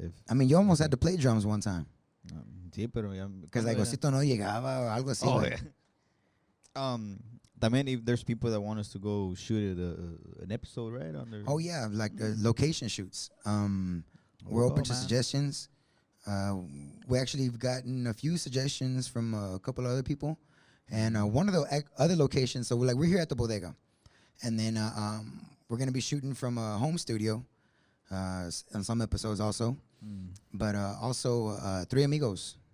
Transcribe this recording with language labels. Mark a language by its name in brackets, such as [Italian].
[English] I mean, you almost had to play drums one time. [Spanish] Sí, pero [English] because like [Spanish] Osito no llegaba [English] or [Spanish] algo así. Oh, [English] like. yeah. [Spanish] También, [English] if there's people that want us to go shoot an episode, right? On their Oh yeah, like location shoots. We're open to suggestions. We actually have gotten a few suggestions from a couple of other people, and one of the other locations. So we're here at the bodega, and then we're gonna be shooting from a home studio on some episodes also, but also Three Amigos.